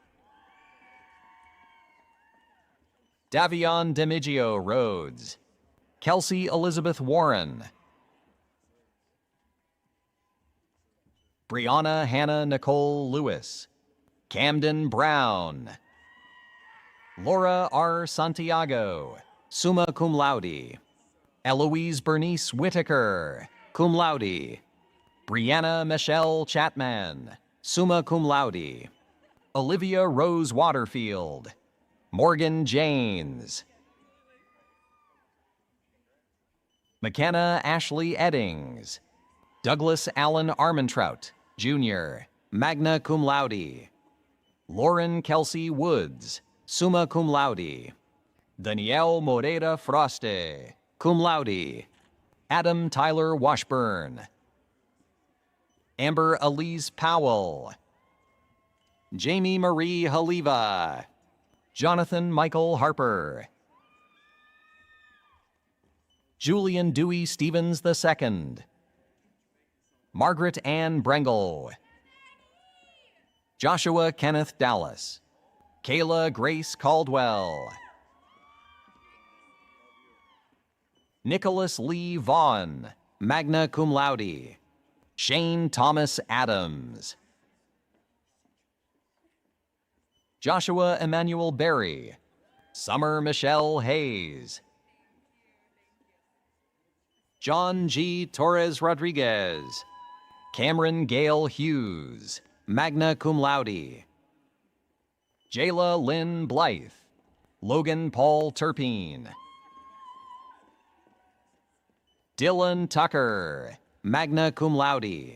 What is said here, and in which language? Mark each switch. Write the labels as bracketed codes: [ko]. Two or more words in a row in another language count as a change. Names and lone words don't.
[en] Davion Demigio Rhodes, Kelsey Elizabeth Warren, Brianna Hannah Nicole Lewis, Camden Brown, Laura R. Santiago, [la] summa cum laude, Eloise Bernice Whitaker, cum laude, Brianna Michelle Chapman, summa cum laude, [en] Olivia Rose Waterfield, Morgan Janes, McKenna Ashley Eddings, Douglas Allen Armentrout, Jr., [la] magna cum laude, Lauren Kelsey Woods, summa cum laude, Danielle Moreira Froste, cum laude, [en] Adam Tyler Washburn. Amber Elise Powell. Jamie Marie Haliva. Jonathan Michael Harper. Julian Dewey Stevens II. Margaret Ann Brengel. Joshua Kenneth Dallas. Kayla Grace Caldwell. Nicholas Lee Vaughn, [la] magna cum laude. [en] Shane Thomas Adams. Joshua Emmanuel Berry. Summer Michelle Hayes. John G. Torres Rodriguez. Cameron Gale Hughes, [la] magna cum laude. [en] Jayla Lynn Blythe. Logan Paul Turpine. Dylan Tucker, [la] magna cum laude.